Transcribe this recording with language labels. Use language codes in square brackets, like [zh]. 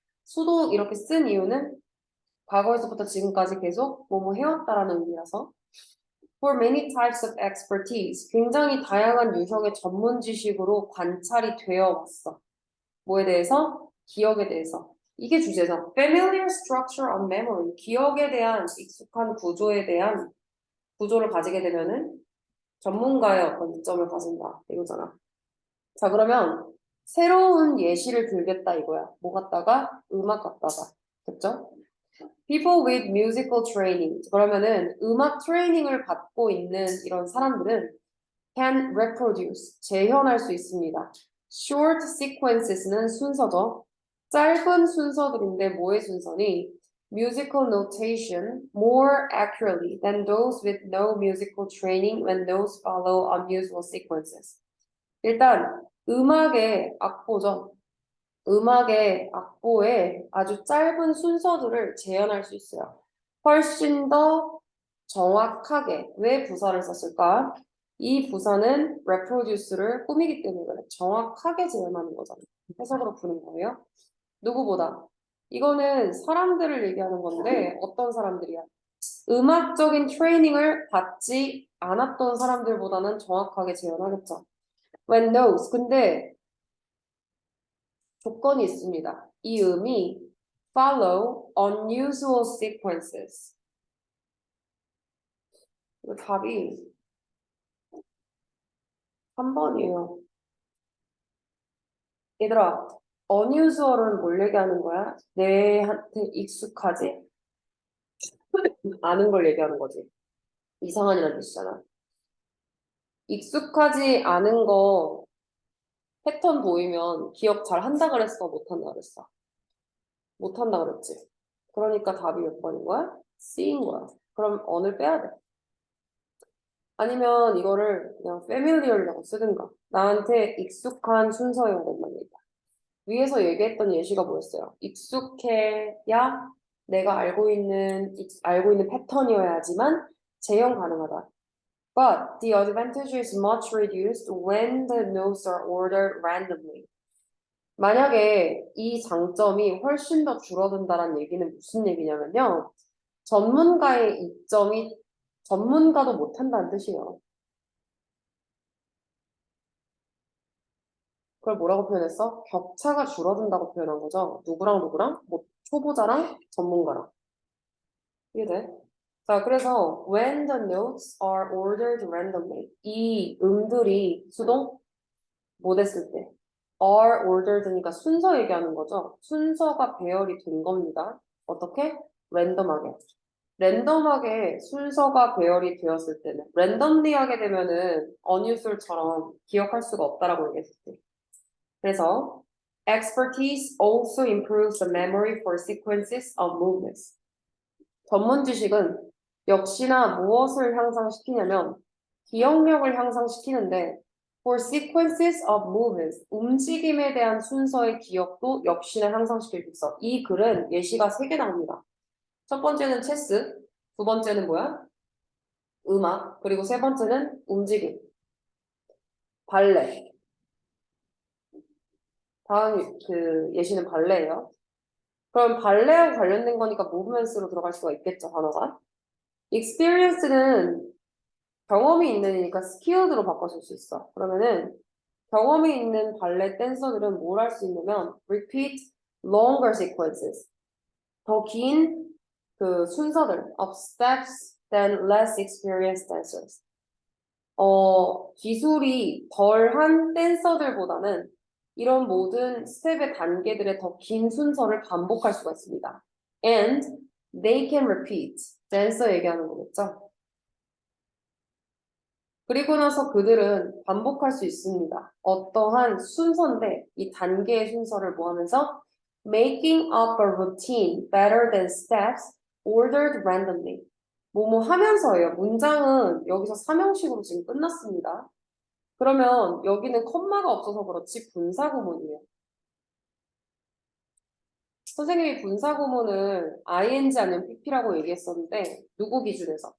[ko] 수동 이렇게 쓴 이유는 과거에서부터 지금까지 계속 뭐뭐 해왔다라는 의미라서 [en] For many types of expertise, [ko] 굉장히 다양한 유형의 전문 지식으로 관찰이 되어 왔어. 뭐에 대해서? 기억에 대해서. 이게 주제죠. [en] Familiar structure of memory, [ko] 기억에 대한 익숙한 구조에 대한 구조를 가지게 되면은 전문가의 어떤 이점을 가진다 이거잖아. 자, 그러면 새로운 예시를 들겠다 이거야. 뭐 갖다가? 음악 갖다가. 됐죠? [en] People with musical training. [ko] 그러면은 음악 트레이닝을 받고 있는 이런 사람들은 [en] can reproduce, [ko] 재현할 수 있습니다. [en] Short sequences [ko] 는 순서죠. 짧은 순서들인데 뭐의 순서니? [en] Musical notation more accurately than those with no musical training when those follow unusual sequences. [ko] 일단 음악의 악보죠. 음악의 악보에 아주 짧은 순서들을 재현할 수 있어요. 훨씬 더 정확하게. 왜 부사를 썼을까? 이 부사는 reproduce를 꾸미기 때문에 그래. 정확하게 재현하는 거잖아요. 해석으로 푸는 거예요. 누구보다. 이거는 사람들을 얘기하는 건데 어떤 사람들이야? 음악적인 트레이닝을 받지 않았던 사람들보다는 정확하게 재현하겠죠. [en] When those. [ko] 근데 조건이 있습니다. 이 음이 [en] follow unusual sequences. [ko] 이거 답이 3번이에요. 얘들아, unusual은 뭘 얘기하는 거야? 내한테 익숙하지? 아는 걸 얘기하는 거지. 이상한이라는 뜻이잖아. 익숙하지 않은 거 패턴 보이면 기억 잘 한다 그랬어? 못 한다 그랬어? 못 한다 그랬지? 그러니까 답이 몇 번인 거야? C인 거야. 그럼 on을 빼야 돼. 아니면 이거를 그냥 familiar이라고 쓰든가. 나한테 익숙한 순서여야 된다는 얘기야. 위에서 얘기했던 예시가 뭐였어요? 익숙해야 내가 알고 있는 패턴이어야지만 재현 가능하다. [en] But the advantage is much reduced when the notes are ordered randomly. [ko] 만약에 이 장점이 훨씬 더 줄어든다는 얘기는 무슨 얘기냐면요. 전문가의 이점이 전문가도 못한다는 뜻이에요. 그걸 뭐라고 표현했어? 격차가 줄어든다고 표현한 거죠. 누구랑 누구랑? 뭐 초보자랑 전문가랑. 이해돼? 자, 그래서 [en] when the notes are ordered randomly [ko] 이 음들이 수동 못 했을 때 [en] are ordered [ko] 니까 순서 얘기하는 거죠. 순서가 배열이 된 겁니다. 어떻게? 랜덤하게. 랜덤하게 순서가 배열이 되었을 때는 랜덤리 하게 되면은 unusual처럼 기억할 수가 없다라고 얘기했을 때. 그래서 [en] expertise also improves the memory for sequences of movements. [ko] 전문 지식은 역시나 무엇을 향상시키냐면 기억력을 향상시키는데 [en] for sequences of movements [ko] 움직임에 대한 순서의 기억도 역시나 향상시킬 수 있어. 이 글은 예시가 3개 나옵니다. 첫 번째는 체스, 두 번째는 뭐야? 음악. 그리고 세 번째는 움직임. 발레. 다음 그 예시는 발레예요. 그럼 발레하고 관련된 거니까 무브먼스로 들어갈 수가 있겠죠, 단어가. experience는 경험이 있는이니까 skilled로 바꿔줄 수 있어. 그러면은 경험이 있는 발레 댄서들은 뭘 할 수 있냐면 [en] repeat longer sequences. [ko] 더 긴 그 순서들 [en] of steps than less experienced dancers. [ko] 기술이 덜한 댄서들보다는 이런 모든 스텝의 단계들의 더 긴 순서를 반복할 수가 있습니다. [en] And they can repeat. [ko] 댄서 얘기하는 거겠죠? 그리고 나서 그들은 반복할 수 있습니다. 어떠한 순서인데 이 단계의 순서를 뭐 하면서 [en] making up a routine better than steps ordered randomly. [ko] 뭐뭐 하면서예요. 문장은 여기서 삼형식으로 지금 끝났습니다. 그러면 여기는 컴마가 없어서 그렇지 분사구문이에요. 선생님이 분사구문을 ing 아니면 pp라고 얘기했었는데 누구 기준에서?